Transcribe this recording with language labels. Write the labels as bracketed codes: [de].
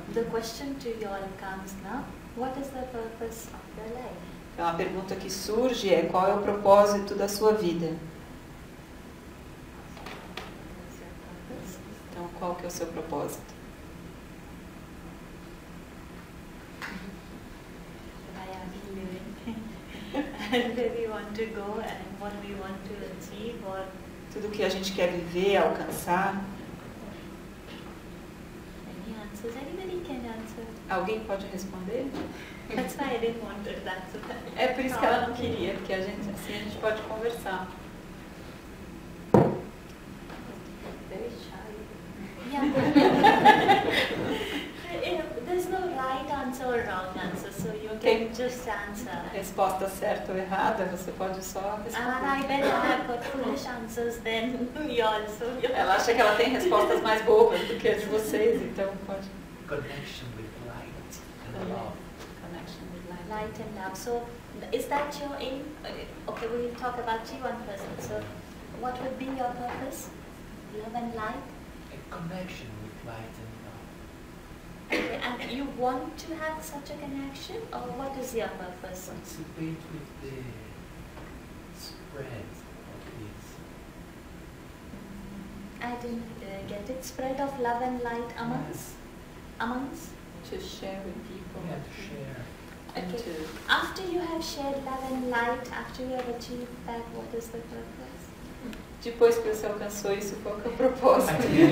[en] the question to you all comes now, what is the purpose of your life? [pt] Então a pergunta que surge é: qual é o propósito da sua vida? [en] What is your purpose? [pt] Então, qual que é o seu propósito? [en] Why are we living? And where we want to go and what we want to achieve, or [pt] Tudo que a gente quer viver, alcançar. [en] any answers? Anybody can answer. [pt] Alguém pode responder? [en] That's why I didn't want to answer that. [pt] É por isso que ela não queria, porque assim a gente pode conversar. [en] Very shy. Yeah. There's no right answer or wrong answer, so you can just answer. [pt] Resposta certa ou errada, você pode só [en] And I [pt] responder. [en] bet I have got foolish answers then you also. [pt] Ela acha que ela tem respostas mais bobas do que a de vocês, então pode. [en] Connection with light and love. Connection with light. Light and love. So, is that your aim? Okay, we'll talk about you one person. So, what would be your purpose? Love and light? A connection with light and love. Okay, and you want to have such a connection, or what is your purpose? Participate with the spread of this. I didn't get it. Spread of love and light amongst? To share with people. Yeah, to share. And Okay. to After you have shared love and light, after you have achieved that, what is the purpose? [pt] Depois que você alcançou isso, qual que é o propósito?